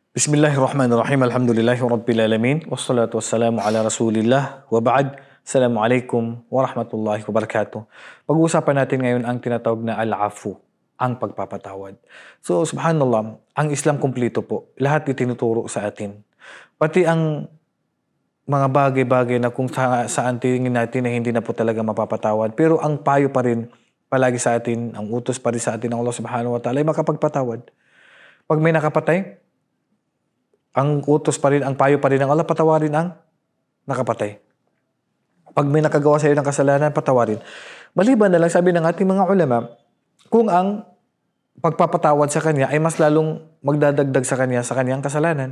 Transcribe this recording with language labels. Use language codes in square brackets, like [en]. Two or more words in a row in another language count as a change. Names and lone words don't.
[ar] بسم الله الرحمن الرحيم. الحمد لله رب العالمين. والصلاة والسلام على رسول الله. وبعد. السلام عليكم ورحمة الله وبركاته. [tl] Pag-uusapan natin ngayon ang tinatawag na al-afu, ang pagpapatawad. So, subhanallah, ang Islam kumpleto po. Lahat itinuturo sa atin. Pati ang mga bagay-bagay na kung saan tingin natin na hindi na po talaga mapapatawad. Pero ang payo pa rin palagi sa atin, ang utos pa rin sa atin ng Allah [ar] سبحانه وتعالى [tl] ay makapagpatawad. Pag may nakapatay, ang utos pa rin, ang payo pa rin ng Allah, patawarin ang nakapatay. Pag may nakagawa sa iyo ng kasalanan, patawarin. Maliban na lang, sabi ng ating mga ulama, kung ang pagpapatawad sa kanya ay mas lalong magdadagdag sa kanya sa kanyang kasalanan.